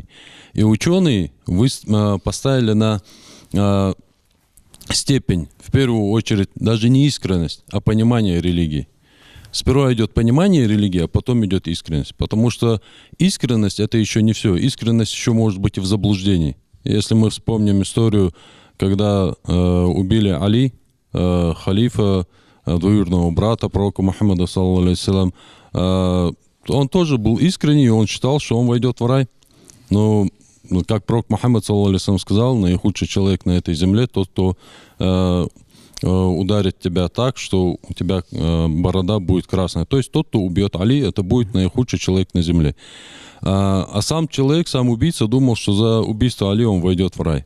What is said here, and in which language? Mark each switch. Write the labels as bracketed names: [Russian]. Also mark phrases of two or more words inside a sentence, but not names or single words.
[Russian] И ученые поставили на степень, в первую очередь, даже не искренность, а понимание религии. Сперва идет понимание религии, а потом идет искренность. Потому что искренность — это еще не все. Искренность еще может быть и в заблуждении. Если мы вспомним историю, когда убили Али, халифа, двоюродного брата пророка Мухаммада, [Arabic] صلى الله عليه وسلم, [Russian] он тоже был искренний, он считал, что он войдет в рай. Но, как пророк Мухаммад, [Arabic] صلى الله عليه وسلم, [Russian] сказал, наихудший человек на этой земле — тот, кто ударит тебя так, что у тебя борода будет красная. То есть тот, кто убьет Али, это будет наихудший человек на земле. А сам человек, сам убийца, думал, что за убийство Али он войдет в рай.